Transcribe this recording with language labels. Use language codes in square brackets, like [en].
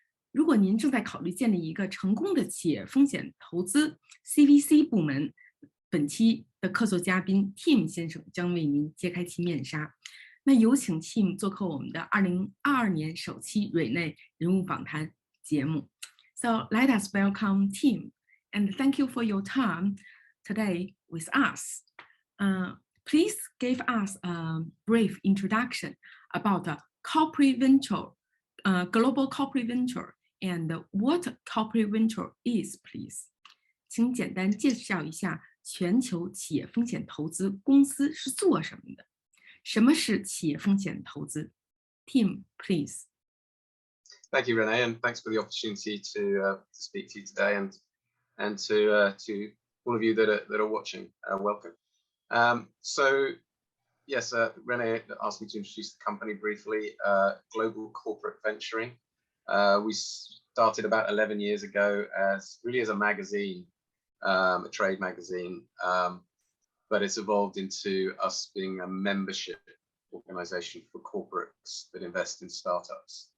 [zh] 如果您正在考虑建立一个成功的企业风险投资 CVC 部门，本期的客座嘉宾 Tim 先生将为您揭开其面纱。那有请 Tim 做客我们的2022年首期瑞内人物访谈节目。 [en] So let us welcome Tim, and thank you for your time today with us. Please give us a brief introduction about corporate venture, global corporate venture, and what corporate venture is, please. [zh] 请简单介绍一下全球企业风险投资公司是做什么的？什么是企业风险投资 ？ [en] Tim, please. Thank you, Renee, and thanks for the opportunity to speak to you today, and to all of you that are watching. Welcome. So, yes, Renee asked me to introduce the company briefly. Global Corporate Venturing. We started about 11 years ago as a magazine, a trade magazine, but it's evolved into us being a membership organization for corporates that invest in startups.